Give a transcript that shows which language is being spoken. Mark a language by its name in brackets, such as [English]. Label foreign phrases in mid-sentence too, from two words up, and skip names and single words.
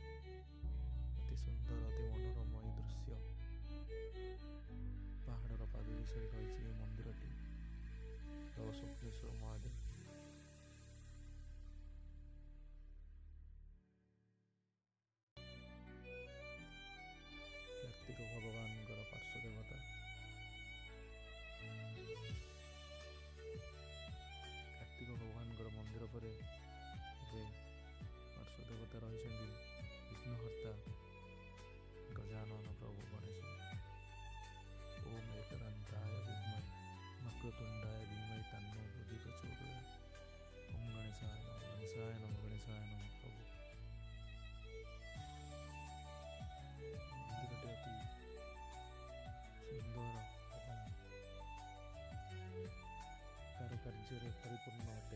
[Odia] ଅତି ସୁନ୍ଦର ଅତି ମନୋରମ ଏହି ଦୃଶ୍ୟ। ପାହାଡ଼ର ପାଦଦେଶରେ ରହିଛି ଏହି ମନ୍ଦିରଟି। ଜୟ ଶୁକ୍ଲେଶ୍ୱର ମହାଦେବ। କାର୍ତ୍ତିକ ଭଗବାନଙ୍କର ପାର୍ଶ୍ୱ ଦେବତା। କାର୍ତ୍ତିକ ଭଗବାନଙ୍କର ମନ୍ଦିର ପରେ ଏବେ ପାର୍ଶ୍ୱ ଦେବତା ରହିଛନ୍ତି ବିଘ୍ନହର୍ତ୍ତା ଗଜାନନ ପ୍ରଭୁ ଗଣେଶ। [Sanskrit] ओम एकदन्ताय विद्महे वक्रतुण्डाय धीमहि तन्नो बुद्धि प्रचोदयात्। ओम गणेशाय नमः, गणेशाय नमः, गणेशाय नमः। [Odia] प्रभु ମନ୍ଦିରଟି ଅତି ସୁନ୍ଦର ଏବଂ କାରୁକାର୍ଯ୍ୟରେ ପରିପୂର୍ଣ୍ଣ ଅଟେ।